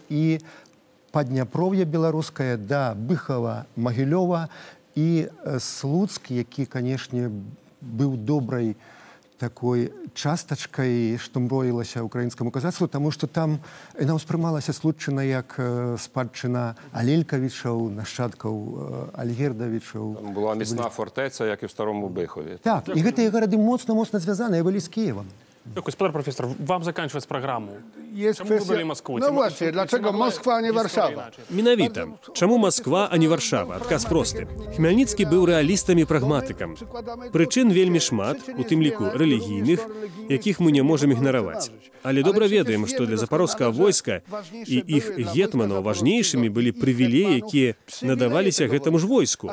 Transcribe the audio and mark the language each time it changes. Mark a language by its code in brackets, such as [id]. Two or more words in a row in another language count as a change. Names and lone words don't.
[be] і Падняпров'я беларускае да Быхава, Магілёва і Слуцк, які, канешне, быў добрай такой частачкай, што мроілася ўкраінскаму казацтву, таму што там яна ўспрымалася Слуцчына як спадчына Алелькавічаў, нашчадкаў Альгердавічаў. [uk] Там була міцна фортеця, як і в Старому Бихові. [be] Так, і гэтыя гарады моцна-моцна звязаныя былі з Києвом. [ru] Господар профессор, вам заканчивать программу. [pl] Jest Czemu kwestia... wybrali Moskwę? No właśnie, dlaczego Moskwa, a nie Warszawa? [be] Менавіта. Чаму Масква, а не Варшава? Адказ просты. Хмельніцкі быў рэалістам і прагматыкам. Прычын вельмі шмат, у тым ліку рэлігійных, якіх мы не можам ігнараваць. Але добра ведаем, што для запарожскага войска і іх гетманаў важнейшымі былі прывілеі, якія надаваліся гэтаму ж войску.